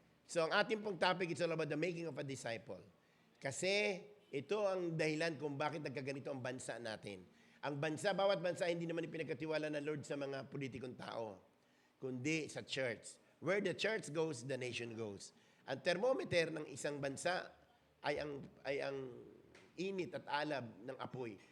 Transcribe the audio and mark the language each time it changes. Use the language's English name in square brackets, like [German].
[English] So [Filipino] ang ating pong [English] topic is all about the making of a disciple. [Filipino] Kasi ito ang dahilan kung bakit nagkaganito ang bansa natin. Ang bansa, bawat bansa, hindi naman ipinagkatiwala ng Lord sa mga politikong tao, kundi sa church. [English] Where the church goes, the nation goes. [Filipino] Ang thermometer ng isang bansa ay ang init at alab ng apoy.